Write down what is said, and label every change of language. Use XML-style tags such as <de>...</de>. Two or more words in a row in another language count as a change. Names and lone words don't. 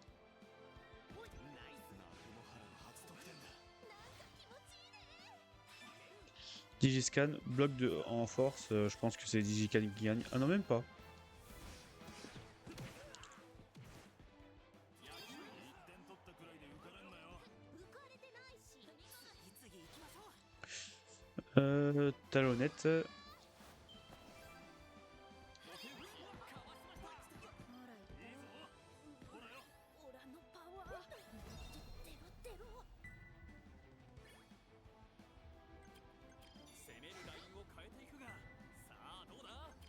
<fr>Digiscan, bloc en force, je pense que c'est Digiscan qui gagne. Ah non, même pas. Talonnette.</fr> <ja>ほら言ったよオラのパワーテロテロ攻めるラインを変えていくが、さあどうだ。</ja>